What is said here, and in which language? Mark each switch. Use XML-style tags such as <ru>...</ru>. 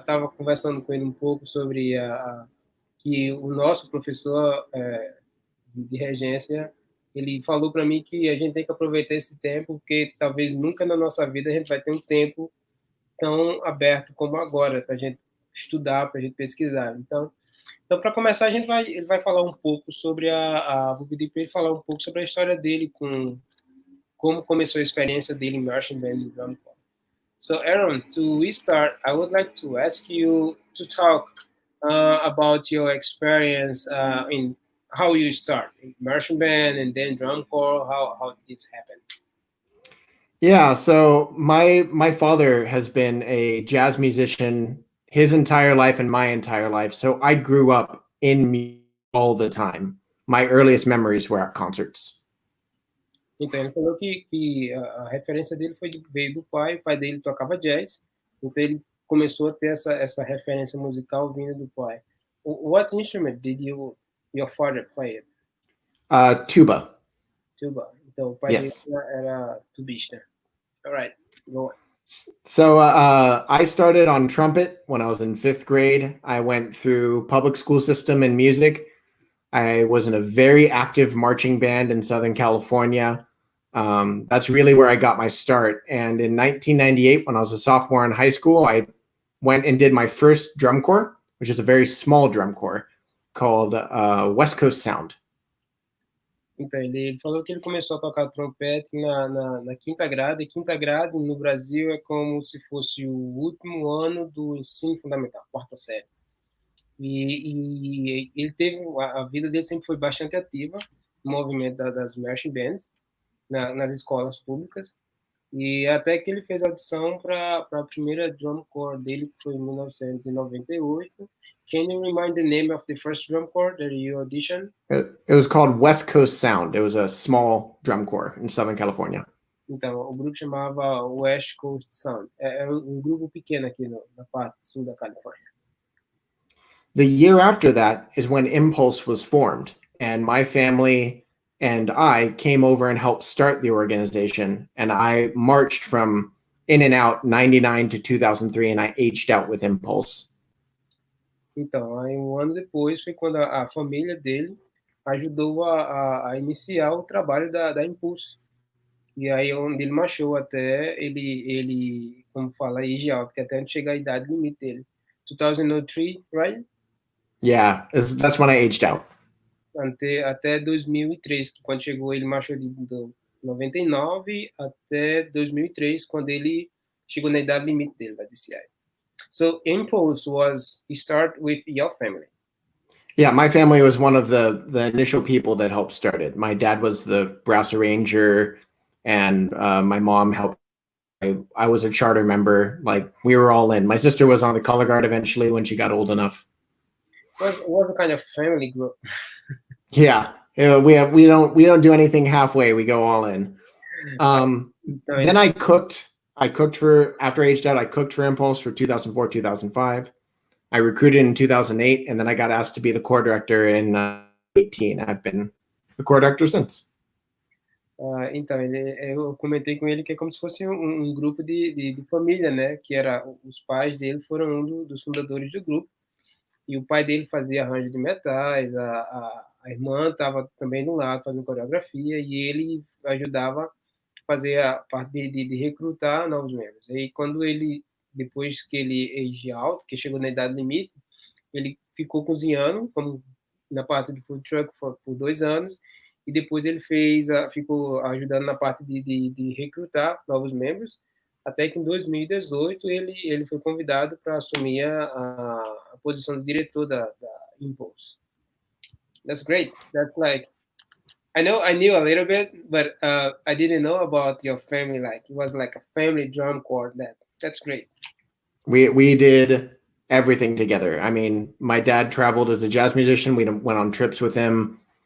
<pt>Estava conversando com ele um pouco sobre que o nosso professor de regência, ele falou para mim que a gente tem que aproveitar esse tempo, porque talvez nunca na nossa vida a gente vai ter um tempo tão aberto como agora, para a gente estudar, para a gente pesquisar. Então para começar, ele vai falar um pouco sobre vou pedir para ele falar um pouco sobre a história dele, como começou a experiência dele em Marching Band e Drum Corps.</pt> <en>So, Aaron, to start, I would like to ask you to talk about your experience in how you start in Marching Band and then Drum Corps. How did this happen? Yeah, so my father has been a jazz musician his entire life and my entire life. So I grew up in music all the time. My earliest memories were at concerts.</en> <pt>Então, ele falou que a referência dele veio do pai. O pai dele tocava jazz, então ele começou a ter essa referência musical vindo do pai.</pt> <en>What instrument did your father play? Tuba. Tuba.</en> <pt>Então, o pai dele era tubista.</pt> <en>All right, go on. So I started on trumpet when I was in 5th grade. I went through public school system in music. I was in a very active marching band in Southern California. That's really where I got my start. And in 1998, when I was a sophomore in high school, I went and did my first drum corps, which is a very small drum corps called West Coast Sound.</en> <pt>Então, ele falou que ele começou a tocar trompete na quinta grade, e quinta grade no Brasil é como se fosse o último ano do ensino fundamental, quarta série. E ele teve, a vida dele sempre foi bastante ativa no movimento das marching bands, nas escolas públicas, e até que ele fez audição para a primeira drum corps dele, que foi em 1998.</pt> <en>Can you remind the name of the first drum corps that you auditioned? It was called West Coast Sound. It was a small drum corps in Southern California.</en> <pt>Então, o grupo chamava West Coast Sound. É um grupo pequeno aqui na parte sul da Califórnia.</pt> <en>The year after that is when Impulse was formed, and my family and I came over and helped start the organization, and I marched from in and out 99 to 2003, and I aged out with Impulse.</en> <pt>Então, aí um ano depois foi quando a família dele ajudou a iniciar o trabalho da Impulse. E aí onde ele marchou até ele como fala,</pt> <en>age out,</en> <pt>que até onde chega a idade limite dele.</pt> <en>2003, right? Yeah, that's when I aged out.</en> <pt>Até 2003, que quando chegou ele marchou de 99 até 2003, quando ele chegou na idade limite dele da DCI.</pt> <en>So Impulse was start with your family. Yeah, my family was one of the initial people that helped start it. My dad was the brass arranger, and my mom helped. I was a charter member. Like, we were all in. My sister was on the color guard eventually when she got old enough. What kind of family group? Yeah, we don't do anything halfway. We go all in. Then I cooked. After I aged out, I cooked for Impulse for 2004, 2005. I recruited in 2008, and then I got asked to be the corps director in 2018. I've been the corps director since.</en> <pt>Então, eu comentei com ele que é como se fosse um grupo de família, né? Que era os pais dele foram dos fundadores do grupo, e o pai dele fazia arranjo de metais, a irmã estava também do lado fazendo coreografia, e ele ajudava a fazer a parte de recrutar novos membros. E quando ele, depois que ele</pt> <en>age out,</en> <pt>que chegou na idade limite, ele ficou cozinhando, como na parte de food truck por 2 anos, e depois ele ficou ajudando na parte de recrutar novos membros, até que em 2018 ele foi convidado para assumir a posição de diretor da Impulse.</pt> <en>That's great. That's like, I knew a little bit, but I didn't know about your family. Like, it was like a family drum corps. That's great. We did everything together. I mean, my dad traveled as a jazz musician. We went on trips with him.</en>